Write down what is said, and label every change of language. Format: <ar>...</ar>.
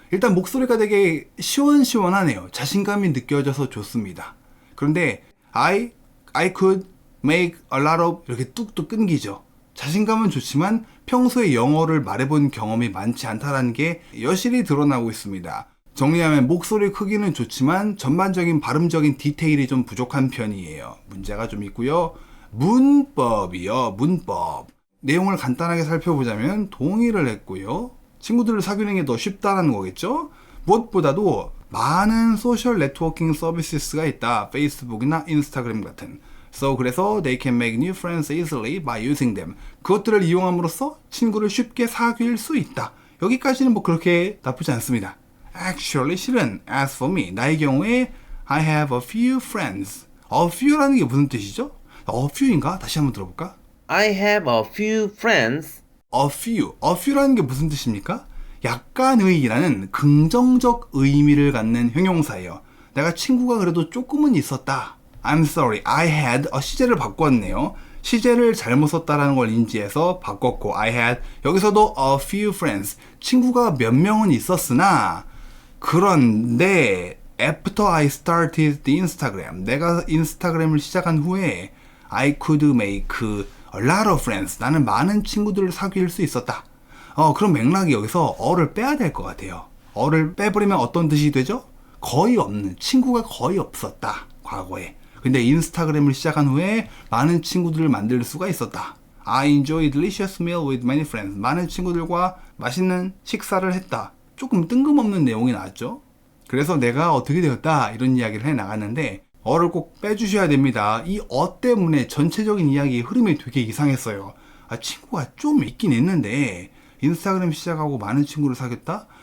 <ko>일단 목소리가 되게 시원시원하네요. 자신감이 느껴져서 좋습니다.</ko> <en>그런데 I could make a lot of</en> <ko>이렇게 뚝뚝 끊기죠. 자신감은 좋지만 평소에 영어를 말해본 경험이 많지 않다는 게 여실히 드러나고 있습니다. 정리하면 목소리 크기는 좋지만 전반적인 발음적인 디테일이 좀 부족한 편이에요. 문제가 좀 있고요. 문법이요. 문법. 내용을 간단하게 살펴보자면 동의를 했고요. 친구들을 사귀는 게 더 쉽다라는 거겠죠. 무엇보다도 많은 소셜 네트워킹 서비스가 있다. 페이스북이나 인스타그램 같은. 그래서</ko> <en>they can make new friends easily by using them.</en> <ko>그것들을 이용함으로써 친구를 쉽게 사귈 수 있다. 여기까지는 뭐 그렇게 나쁘지 않습니다.</ko> <en>Actually,</en> <ko>실은</ko> <en>as for me,</en> <ko>나의 경우에</ko> <en>I have a few friends.</en> <ko>A few라는 게 무슨 뜻이죠? A few인가? 다시 한번 들어볼까?</ko> <en>I have a few friends.</en> <ko>A few라는 게 무슨 뜻입니까? 약간의라는 긍정적 의미를 갖는 형용사예요. 내가 친구가 그래도 조금은 있었다.</ko> <en>I'm sorry, I had</en> <ko>시제를 바꿨네요. 시제를 잘못 썼다라는 걸 인지해서 바꿨고</ko> <en>I had</en> <ko>여기서도</ko> <en>a few friends</en> <ko>친구가 몇 명은 있었으나 그런데</ko> <en>after I started the Instagram</en> <ko>내가 인스타그램을 시작한 후에</ko> <en>I could make a lot of friends</en> <ko>나는 많은 친구들을 사귈 수 있었다. 그럼 맥락이 여기서 어를 빼야 될 것 같아요. 어를 빼버리면 어떤 뜻이 되죠? 거의 없는 친구가 거의 없었다. 과거에. 근데 인스타그램을 시작한 후에 많은 친구들을 만들 수가 있었다.</ko> <en>I enjoy delicious meal with many friends.</en> <ko>많은 친구들과 맛있는 식사를 했다. 조금 뜬금없는 내용이 나왔죠. 그래서 내가 어떻게 되었다 이런 이야기를 해 나갔는데 어를 꼭 빼주셔야 됩니다. 이 때문에 전체적인 이야기의 흐름이 되게 이상했어요. 친구가 좀 있긴 있는데 인스타그램 시작하고 많은 친구를 사귀었다?</ko>